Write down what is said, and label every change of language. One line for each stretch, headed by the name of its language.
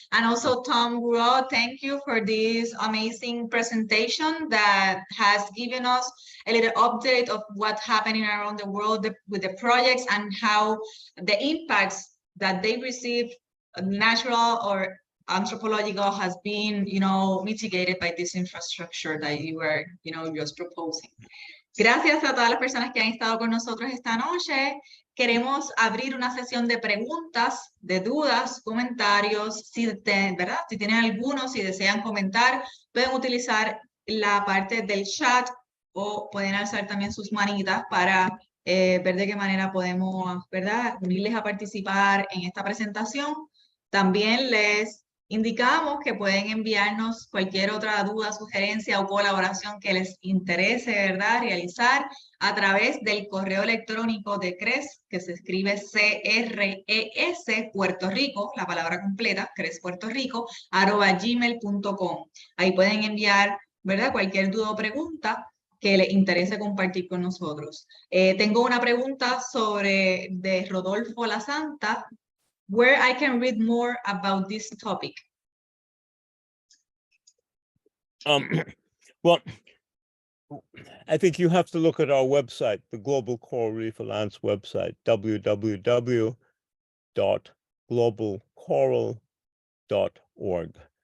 English: And also Tom Goreau, thank you for this amazing presentation that has given us a little update of what's happening around the world with the projects and how the impacts that they receive, natural or anthropological, has been, mitigated by this infrastructure that you were, just proposing.
Spanish: Gracias a todas las personas que han estado con nosotros esta noche. Queremos abrir una sesión de preguntas, de dudas, comentarios. ¿Verdad? Si tienen algunos, si desean comentar, pueden utilizar la parte del chat o pueden alzar también sus manitas para ver de qué manera podemos, ¿verdad?, unirles a participar en esta presentación. También les Indicamos que pueden enviarnos cualquier otra duda, sugerencia o colaboración que les interese, ¿verdad?, realizar a través del correo electrónico de CRES, que se escribe CRES Puerto Rico, la palabra completa, CRES Puerto Rico, @gmail.com. Ahí pueden enviar, ¿verdad?, cualquier duda o pregunta que les interese compartir con nosotros. Tengo una pregunta de Rodolfo La Santa.
English: Where I can read more about this topic. Well, I think you have to look at our website, the Global Coral Reef Alliance website, www.globalcoral.org.